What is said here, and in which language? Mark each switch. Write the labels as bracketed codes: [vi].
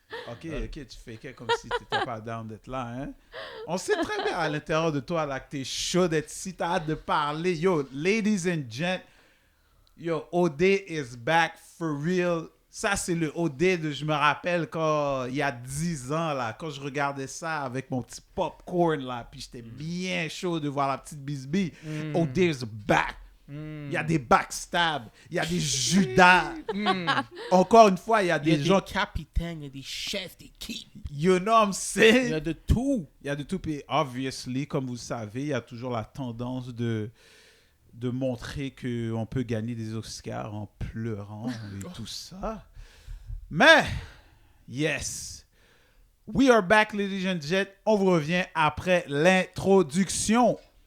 [fr] Ok, tu fais comme si tu n'étais pas down d'être là, hein? On sait très bien à l'intérieur de toi là, que tu es chaud d'être ici, tu as hâte de parler. [en] Yo, ladies and gents, yo, OD is back for real. [fr] Ça, c'est le OD de, je me rappelle, quand il y a 10 ans, là, quand je regardais ça avec mon petit popcorn, là, puis j'étais bien chaud de voir la petite bisbille. [en] OD is back. [fr] Il y a des backstabs, il y a des Judas. Encore une fois, il y a des gens des capitaines, il y a des chefs d'équipe. [en] You know what I'm saying? [fr] Il y a de tout. Il y a de tout. Puis, obviously, comme vous le savez, il y a toujours la tendance de montrer qu'on peut gagner des Oscars en pleurant et tout ça. [en] Mais, yes, we are back, ladies and gents. [fr] On vous revient après l'introduction.